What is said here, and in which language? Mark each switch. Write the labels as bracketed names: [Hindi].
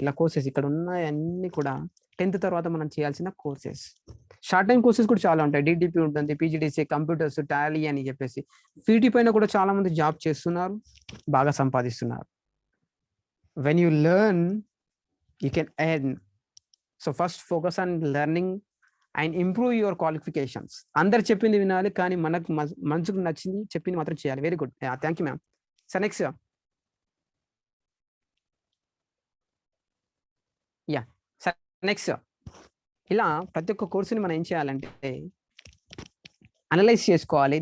[Telugu] ఇలా కోర్సెస్ ఇక్కడ ఉన్నాయన్నీ కూడా 10th తర్వాత మనం చేయాల్సిన కోర్సెస్. షార్ట్ టైమ్ కోర్సెస్ కూడా చాలా ఉంటాయి. డీటీపీ ఉంటుంది, పీజీడీసీ, కంప్యూటర్స్, టాలీ అని చెప్పేసి. వీటి పైన కూడా చాలా మంది జాబ్ చేస్తున్నారు. బాగా సంపాదిస్తున్నారు. [English] When you learn you can earn. So first focus on learning and improve your qualifications. [Telugu] అందరు చెప్పింది వినాలి కానీ మనకు మనసుకు నచ్చింది చెప్పింది మాత్రం చేయాలి. [English] Very good. Thank you ma'am. [Telugu] So next next ఇలా ప్రతి ఒక్క కోర్సుని మనం ఏం చేయాలంటే అనలైజ్ చేసుకోవాలి.